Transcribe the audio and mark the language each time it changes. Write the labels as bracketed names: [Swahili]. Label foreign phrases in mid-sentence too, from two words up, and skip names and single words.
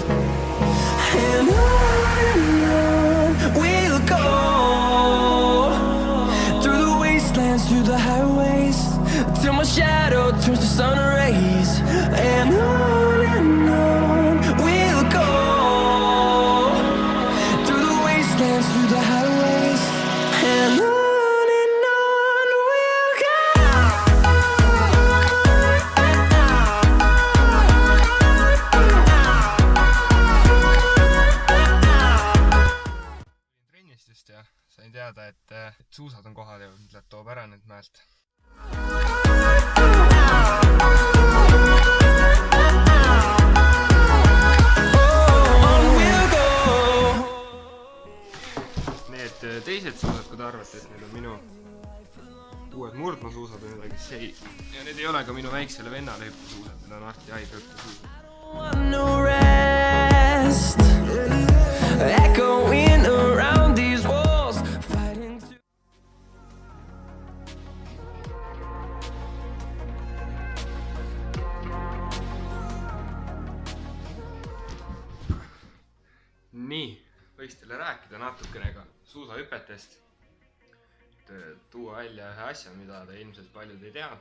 [English] And on we'll go, through the wastelands, through the highways, till my shadow turns to sun rays. And on we'll go, through the wastelands, through the highways. And on we'll go. [Estonian] Trennistest ja sain teada, et suusad on kohal ja mõtled toob ära nüüd mäelt. Need teised suusad, kui te arvate, et need on minu uued murdmaasuusad või midagi, see ja need ei ole ka minu väiksele vennale hüppesuusad, need on Arti Haige hüppesuusad. [English] No rest, echoing around these walls, fighting to... [Estonian] Nii, võiks teile rääkida natukene ka suusahüpetest. Tuua välja ühe asja, mida te ilmselt paljud ei tea.